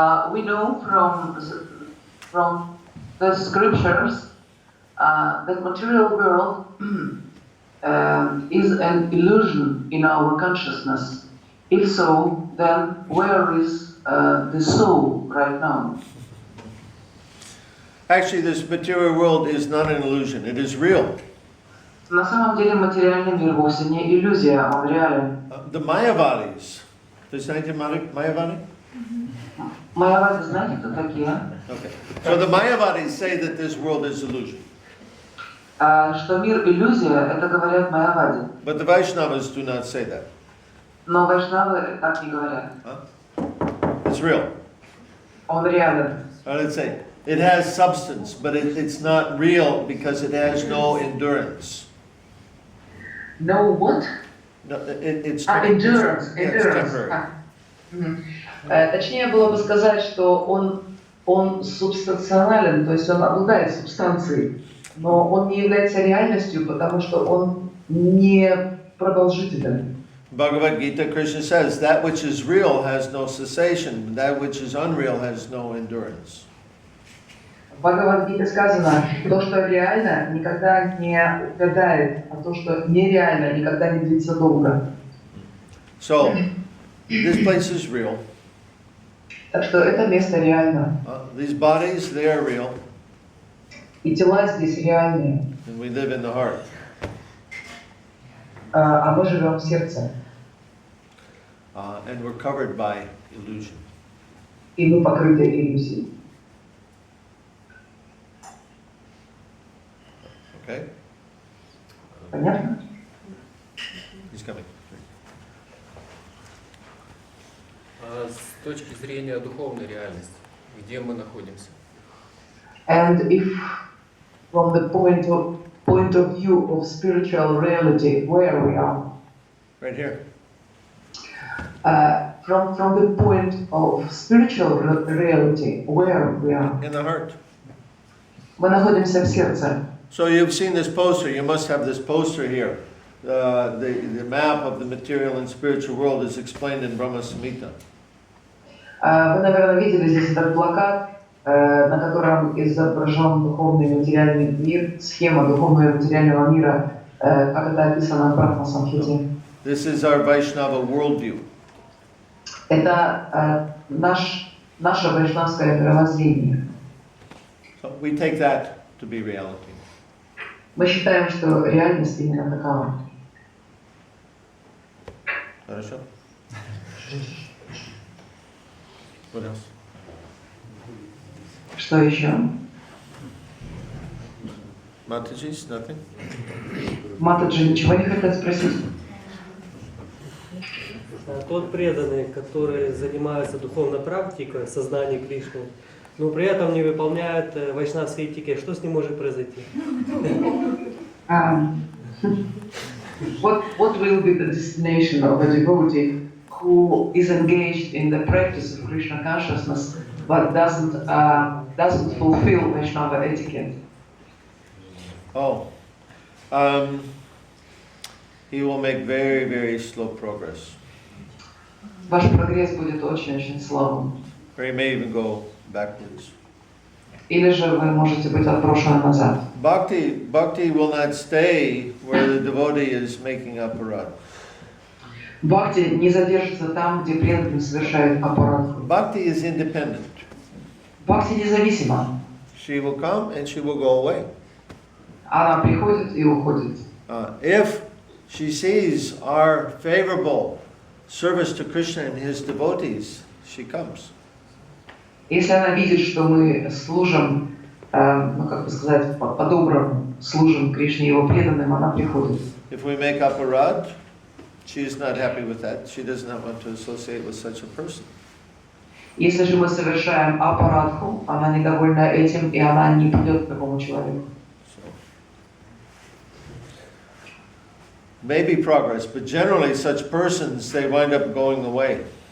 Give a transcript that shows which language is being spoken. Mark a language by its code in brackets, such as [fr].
[en] We know from the scriptures that material world is an illusion in our consciousness. If so, then where is the soul right now? Actually, this material world is not an illusion. It is real. [ru] На самом деле материальный мир вовсе не иллюзия, он реален. [en] The Mayavadis. [ru] Вы знаете Mayavadi? Майявади знаете, кто такие? [en] Okay. So the Mayavadis say that this world is illusion. [ru] Что мир иллюзия, это говорят Майявади. [en] But the Vaishnavas do not say that. [ru] Но вайшнавы так не говорят. [en] It's real. [ru] Он реален. [en] Let's say it has substance, but it's not real because it has no endurance. No what? No, it's endurance. It's temporary. [ru] Точнее было бы сказать, что он субстанционален, то есть он обладает субстанцией, но он не является реальностью, потому что он не продолжителен. [en] Bhagavad Gita, Krishna says, that which is real has no cessation, that which is unreal has no endurance. [ru] В Бхагавад-гите сказано, то, что реально, никогда не увядает, а то, что нереально, никогда не длится долго. [en] So, this place is real. [ru] Так что это место реально. [en] These bodies, they are real. [ru] И тела здесь реальные. [en] And we live in the heart. [ru] А мы живем в сердце. [en] And we're covered by illusion. [ru] И мы покрыты иллюзией. [en] Okay? [ru] Понятно? [en] He's coming. [ru] С точки зрения духовной реальности, где мы находимся? [en] And if from the point of view of spiritual reality, where we are? Right here. From the point of spiritual reality, where we are? In the heart. [ru] Мы находимся в сердце. [en] So you've seen this poster. You must have this poster here. The map of the material and spiritual world is explained in Brahma Samhita. [ru] Вы, наверное, видели здесь этот плакат, на котором изображен духовный и материальный мир, схема духовного и материального мира, как это описано в Брахма Самхите. [en] This is our Vaishnava worldview. [ru] Это наше вайшнавское мировоззрение. [en] So we take that to be reality. [ru] Мы считаем, что реальность именно такова. Хорошо. [en] What else? [ru] Что еще? [en] Mataji's, nothing? [ru] Матаджи ничего не хотят спросить? Тот преданный, который занимается духовной практикой, сознанием Кришны, но при этом не выполняет вайшнавский этикет. Что с ним может произойти? [en] What will be the destination of a devotee who is engaged in the practice of Krishna consciousness but doesn't fulfill Vaishnava etiquette? He will make very, very slow progress. [ru] Ваш прогресс будет очень-очень слабым. [en] Or he may even go backwards. [ru] Или же вы можете быть отброшены назад. [en] Bhakti will not stay where the devotee is making aparadha. [ru] Бхакти не задержится там, где преданный совершает аппаратху. [en] Bhakti is independent. [ru] Бхакти независима. [en] She will come and she will go away. [ru] Она приходит и уходит. [en] If she sees our favorable service to Krishna and his devotees, she comes. [ru] Если она видит, что мы служим, как бы сказать, по-доброму служим Кришне и его преданным, она приходит. [en] If we make aparadha, she is not happy with that. She does not want to associate with such a person. [ru] Если же мы совершаем аппаратху, она недовольна этим, и она не придет к такому человеку. [en] Maybe progress, but generally such persons, they wind up going away.